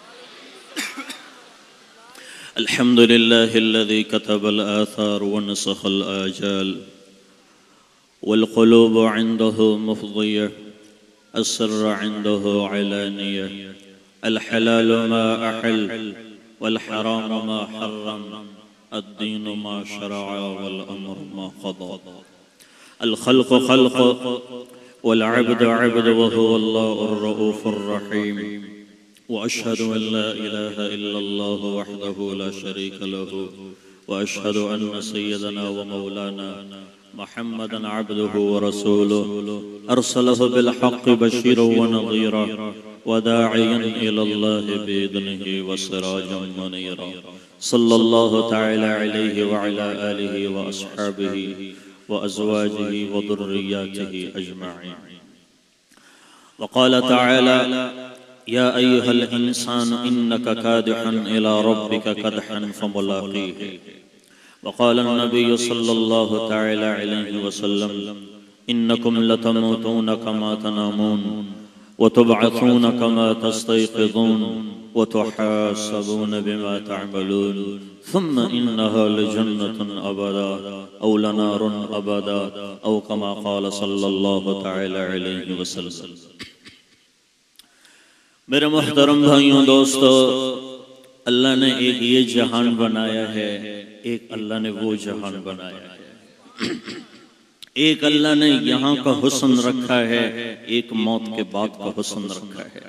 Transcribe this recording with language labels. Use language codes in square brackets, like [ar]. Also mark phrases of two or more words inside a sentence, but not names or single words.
[ar] الحمد لله الذي كتب الآثار ونسخ الآجال والقلوب عنده مفضية السر عنده علانية الحلال ما أحل والحرام ما حرم الدين ما شرع والأمر ما قضى الخلق خلق والعبد عبد وهو الله الرؤوف الرحيم وأشهد أن لا إله إلا الله وحده لا شريك له وأشهد أن سيدنا ومولانا محمدا عبده ورسوله أرسله بالحق بشيرا ونذيرا وداعيا إلى الله بإذنه وسراجا منيرا صلى الله تعالى عليه وعلى آله وأصحابه وأزواجه وذرياته أجمعين. وقال تعالى يا أيها الإنسان إنك كادح إلى ربك كدحا فملاقيه. وقال النبي صلى الله تعالى عليه وسلم إنكم لتموتون كما تنامون وتبعثون كما تستيقظون وتحاسبون بما تعملون ثم إنها لجنة أبدا أو لنار أبدا أو كما قال صلى الله تعالى عليه وسلم. [hi] मेरे मोहतरम भाइयों दोस्तों, अल्लाह ने एक ये जहान बनाया है, एक अल्लाह ने वो जहान बनाया है। एक अल्लाह ने यहाँ का हुस्न रखा है, एक मौत के बाद का हुस्न रखा है।